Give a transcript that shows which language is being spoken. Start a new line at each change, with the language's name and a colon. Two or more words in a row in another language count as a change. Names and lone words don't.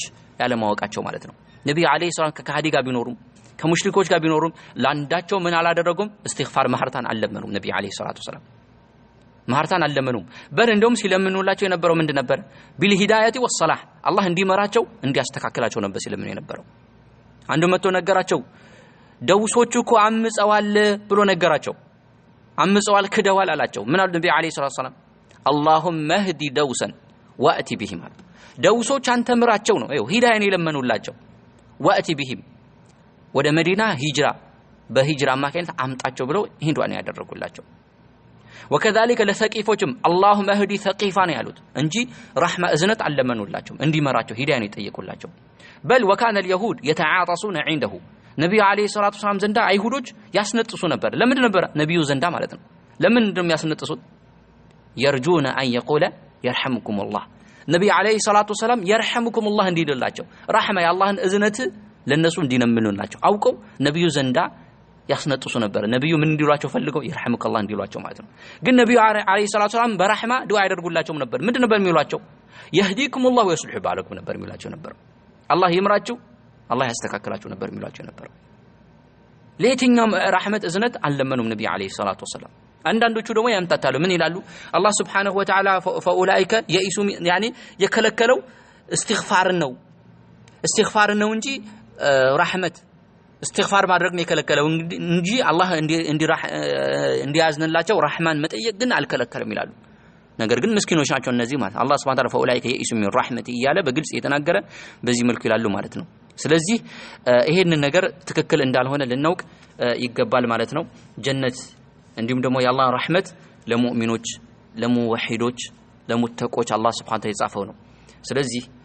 Amharic: ያለ ማወቃቸው ማለት ነው ነብዩ
Arabic: عليه الصلاة
Amharic: ከሃዲ ጋር ቢኖሩም ከሙሽሪኮች ጋር ቢኖሩም ላንዳቸው ምን አላደረጉም استغفار ማህርታን አልለመኑም ነብዩ
Arabic: عليه الصلاة والسلام
Amharic: ማህርታን አልለመኑም በል እንደውም ሲለምኑላቸው የነበረው ምንድን ነበር
Arabic: بالهداية والصلاح
Amharic: አላህ እንዲመራቸው እንዲያስተካክላቸው ነበር ሲለምኑ የነበረው አንዱ መጥቶ ነገራቸው ደውሶቹ እኮ አምፀዋል ብሎ ነገራቸው አምፀዋል ክደዋል አላቸው ምን አሉ ነብዩ
Arabic: عليه الصلاة والسلام اللهم اهدي دوسا واتي بهم
Amharic: ደውሶች አንተ ምራቸው ነው ይኸው ሂዳያን ይለምኑላቸው
Arabic: واتي بهم
Amharic: ወደ መዲና ሂጅራ በሂጅራ ማከነት አምጣቸው ብለው ሂንዱን ያደረጉላቸው وكذلك ለሰቂፎችም
Arabic: اللهم اهدي ثقيفان
Amharic: ያሉት እንጂ رحمه እዝነት አለመኑላቸው እንዲመራቸው ሂዳያን ይጠይቁላቸው
Arabic: بل وكان اليهود يتعاطسون عنده
Amharic: ነብዩ
Arabic: عليه الصلاة والسلام
Amharic: ዘንዳ አይሁዶች ያስነጥሱ ነበር ለምን ነበር ነብዩ ዘንዳ ማለት ነው ለምን እንደም ያስነጥሱት
Arabic: يرجون ان يقول يرحمكم الله
Amharic: ነብዩ
Arabic: عليه الصلاة والسلام يرحمكم الله
Amharic: እንዲልላቸው رحمه የአላህን እዝነት ለነሱ እንዲነምኑላቸው አውቀው ነብዩ ዘንዳ ያስነጥሱ ነበር ነብዩ ምን እንዲሏቸው ፈልገው
Arabic: يرحمك الله
Amharic: እንዲሏቸው ማለት ነው ግን ነብዩ
Arabic: عليه الصلاة والسلام
Amharic: በረህማ ዱዓ ያደርጉላቸው ነበር ምንድን ነበር የሚሏቸው
Arabic: يهديكم الله ويصلح بالكم
Amharic: ነበር የሚሏቸው ነበር አላህ ይምራችሁ አላህ ያስተካክላችሁ ነበር የሚሏቸው ነበር ለየትኛውም ረህመት እዝነት አልለመኑም ነብዩ
Arabic: عليه الصلاة والسلام
Amharic: አንዳንዶቹ ደግሞ ያምታታሉ ምን ይላሉ አላህ
Arabic: سبحانه وتعالى فاولئك يئسوا يعني
Amharic: የከለከለው استغفار ነው እንጂ ረህመት استغفار ማድረግ ነው የከለከለው እንጂ አላህ እንዲያዝንላቸው ረህማን መጠየቅ ግን አልከለከለም ይላሉ ነገር ግን ምስኪኖች ናቸው እነዚህ ማለት አላህ
Arabic: سبحانه وتعالى فاولئك يئسوا من رحمتي
Amharic: እያለ በግልጽ የተናገረ በዚህ መልኩ ይላሉ ማለት ነው ስለዚህ ይሄንን ነገር ትክክል እንዳልሆነ ልናውቅ ይገባል ማለት ነው ጀነት እንዲሁም ደግሞ የአላህ ረህመት ለሙእሚኖች ለሙወሂዶች ለሙተቆች አላህ
Arabic: سبحانه وتعالى
Amharic: የጻፈው ነው ስለዚህ